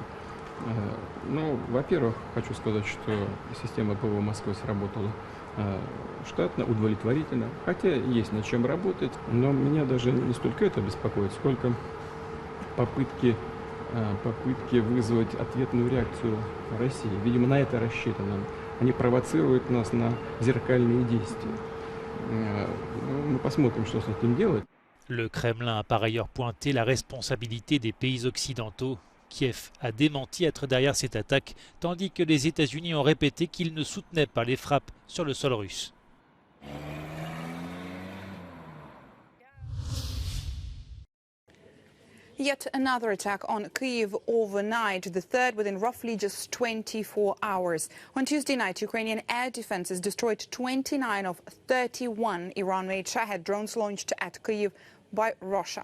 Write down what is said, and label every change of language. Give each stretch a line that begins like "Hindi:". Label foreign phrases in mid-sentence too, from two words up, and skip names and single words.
Russian: Ну, во-первых, хочу сказать, что система ПВО Москвы сработала штатно, удовлетворительно, хотя есть над чем работать, но меня даже не столько это беспокоит, сколько попытки вызвать ответную реакцию России. Видимо, на это рассчитано. Они провоцируют нас на зеркальные действия. Мы посмотрим, что с этим делать.
French: Le Kremlin a par ailleurs pointé la responsabilité des pays occidentaux. Kiev a démenti être derrière cette attaque, tandis que les États-Unis ont répété qu'ils ne soutenaient pas les frappes sur le sol russe.
English: Yet another attack on Kyiv overnight, the third within roughly just 24 hours. On Tuesday night, Ukrainian air defenses destroyed 29 of 31 Iran-made Shahed drones launched at Kyiv by Russia.